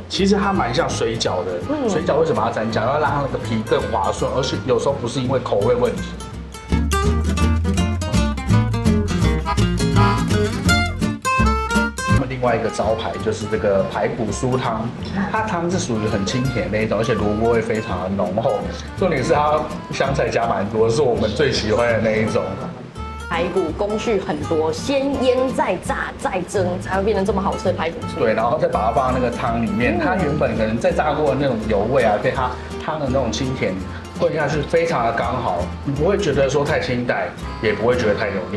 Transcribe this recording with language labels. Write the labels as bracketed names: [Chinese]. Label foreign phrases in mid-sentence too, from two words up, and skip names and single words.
[Chinese] 其實它蠻像水餃的，水餃為什麼要沾醬？要讓它那個皮更滑順，而且有時候不是因為口味問題。另外一個招牌就是這個排骨酥湯，它湯是屬於很清甜的那一種，而且蘿蔔味非常的濃厚。重點是它香菜加蠻多，是我們最喜歡的那一種。排骨工序很多，先醃再炸再蒸，才會變成這麼好吃的排骨酥。對，然後再把它放到那個湯裡面，它原本可能再炸過的那種油味啊，被它湯的那種清甜混下去非常的剛好，你不會覺得說太清淡，也不會覺得太油膩。